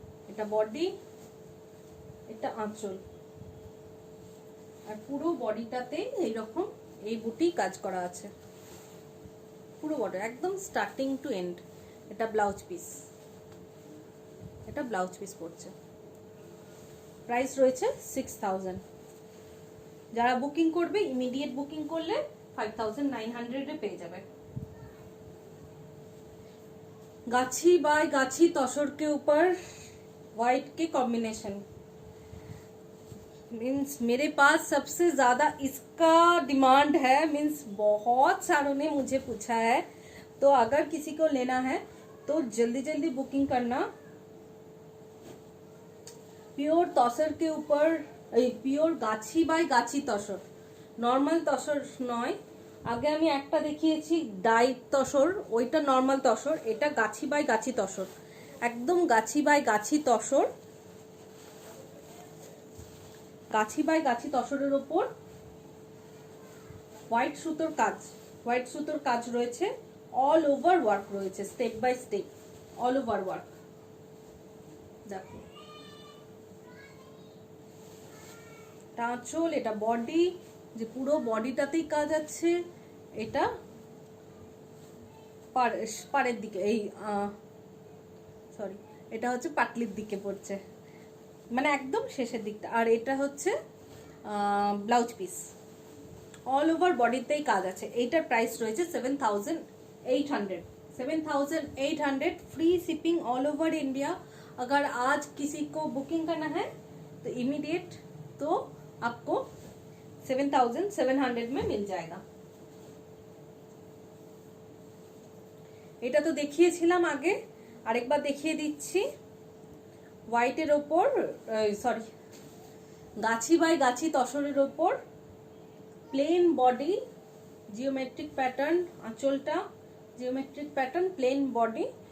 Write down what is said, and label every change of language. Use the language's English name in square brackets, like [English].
[Bangla] এটা বডি, এটা আঁচল, আর পুরো বডিটাতে এইরকম এই বুটি কাজ করা আছে, পুরো বডি একদম স্টার্টিং টু এন্ড। এটা ব্লাউজ পিস, এটা ব্লাউজ পিস পড়ছে। প্রাইস রয়েছে 6000। যারা বুকিং করবে ইমিডিয়েট বুকিং করলে 5900 এ পেয়ে যাবে। [Hindi] गाछी बाय गाछी तसर के ऊपर व्हाइट के कॉम्बिनेशन, मीन्स मेरे पास सबसे ज्यादा इसका डिमांड है। मीन्स बहुत सारों ने मुझे पूछा है, तो अगर किसी को लेना है तो जल्दी जल्दी बुकिंग करना। प्योर तसर के ऊपर, [Bangla] pure Gachhi by Gachhi tussar, normal tussar নয়। আগে আমি একটা দেখিয়েছি ডাই তসর, ওইটা নর্মাল তসর। এটা গাছি বাই গাছি তসর, একদম গাছি by Gachhi tussar. Gachhi by গাছি তসরের ওপর হোয়াইট সুতোর কাজ, হোয়াইট সুতোর কাজ রয়েছে। অল ওভার ওয়ার্ক রয়েছে, step by step all over work. দেখো আঁচল, এটা বডি, যে পুরো বডিটাতেই কাজ আছে। এটা পাড়ের দিকে, এই সরি, এটা হচ্ছে পাটলির দিকে পড়ছে, মানে একদম শেষের দিকটা। আর এটা হচ্ছে ব্লাউজ পিস, অল ওভার বডিতেই কাজ আছে। এইটার প্রাইস রয়েছে 7800। [English] 7800 free shipping all over India. [Hindi] अगर आज किसी को बुकिंग करना है तो इमीडिएट तो आपको 7700 में मिल जाएगा। [Bangla] এটা তো দেখিয়েছিলাম আগে, আরেকবার দেখিয়ে দিচ্ছি। হোয়াইটের ওপর, সরি, গাছি বাই গাছি তসরের ওপর প্লেন বডি, জিওমেট্রিক প্যাটার্ন, আঁচলটা জিওমেট্রিক প্যাটার্ন, প্লেন বডি।